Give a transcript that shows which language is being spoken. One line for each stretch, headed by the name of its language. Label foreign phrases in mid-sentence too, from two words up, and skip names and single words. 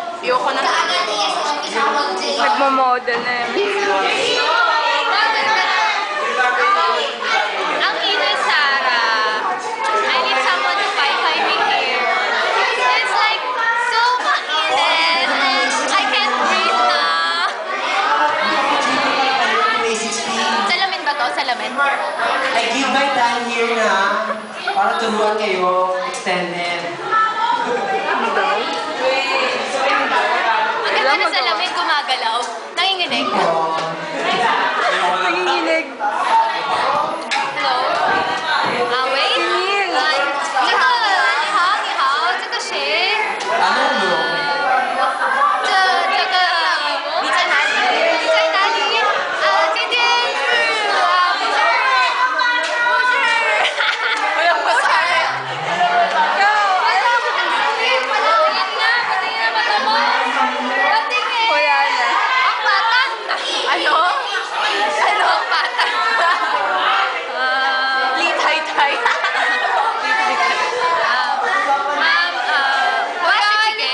Filipino: Ayoko na. Nagmamodel na yun. Ang ina Sarah.
English: I need someone to fight me here. It's like so mainit and I can't breathe na.
Filipino: Salamin ba to? Salamin?
English: I give my time here
Filipino: na para turuan kayo extended. Ang ganda ng salamin gumagalaw. Nanginginig. Nanginginig.
English: Hello? Wait.
Chinese: 你好，这个谁？
Filipino: Ano no?
Chinese: 这个你在哪里？今天是不是。
Filipino: Wala na. Ang bata. Ano? Ang bata. Litay-tay. Ma'am, wala sige.